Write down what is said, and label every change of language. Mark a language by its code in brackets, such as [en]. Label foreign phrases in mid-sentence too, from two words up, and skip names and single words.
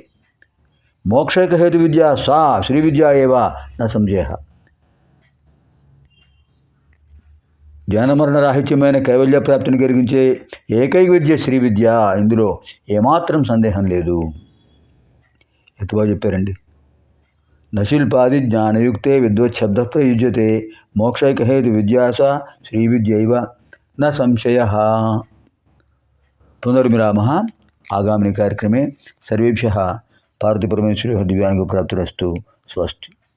[sa] మోక్షైకహేతు విద్య సా శ్రీ విద్య ఏవ న సంశయ. [te] జనమరణ రాహిత్యమైన కైవల్య ప్రాప్తిని కలిగించే ఏకైక విద్య శ్రీ విద్య. ఇందులో ఏమాత్రం సందేహం లేదు. ఎత్తుగా చెప్పారండి. [sa] न शिल्पादि ज्ञानयुक्ते विद्वच्छब्दः प्रयुज्यते मोक्षैकहेतु विद्या सा श्रीविद्यैव न संशयः। पुनर्मिलामः आगामिनि कार्यक्रमे। सर्वेभ्यः पार्वतीपरमेश्वरयोः दिव्यानुग्रहप्राप्तिरस्तु। स्वस्ति।